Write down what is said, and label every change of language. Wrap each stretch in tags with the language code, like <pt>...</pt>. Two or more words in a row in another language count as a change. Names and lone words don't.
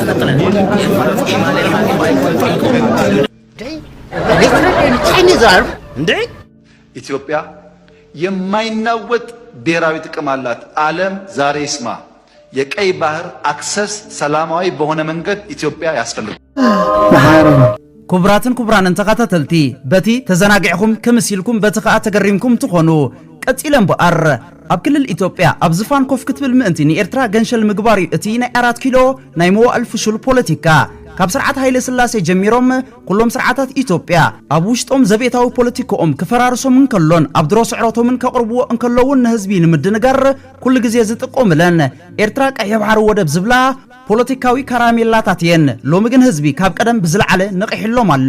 <en>Chinese are እንዴ</en> <am>ኢትዮጵያ የማይናወጥ ብሔራዊ ጥቅም አላት። ዓለም ዛሬ ይስማ። የቀይ ባህር አክሰስ ሰላማዊ በሆነ መንገድ ኢትዮጵያ ያስፈልጋል።</am> <ti>ክቡራትን ክቡራንን ተኸታተልቲ በቲ ተዘናጊዕኩም ክምሲልኩም በቲ ከዓ ተገሪምኩም ትኾኑ ቀፂለን በአር ኣብ ክልል ኢትዮጵያ ኣብ ዝፋን ኮፍ ክትብል ምእንቲ ንኤርትራ ገንሸል ምግባር እቲ ናይ 4 ኪሎ ናይ መዋዕል ፍሹል ፖለቲካ ካብ ስርዓት ሃይለ ስላሴ ጀሚሮም ኩሎም ስርዓታት ኢትዮጵያ ኣብ ውሽጦም ዘቤታዊ ፖለቲካኦም ክፈራርሶም እንከሎን ኣብ ድሮ ስዕሮቶምን ከቅርብዎ እንከለውን ንህዝቢ ንምድንጋር ኩሉ ግዜ ዝጥቆምለን ኤርትራ ቀይ ባህር ወደብ ዝብላ ፖለቲካዊ ካራሜላታት የን ሎሚ ግን ህዝቢ ካብ ቀደም ብዝለዓለ ነቂሕሎም ኣሎ</ti>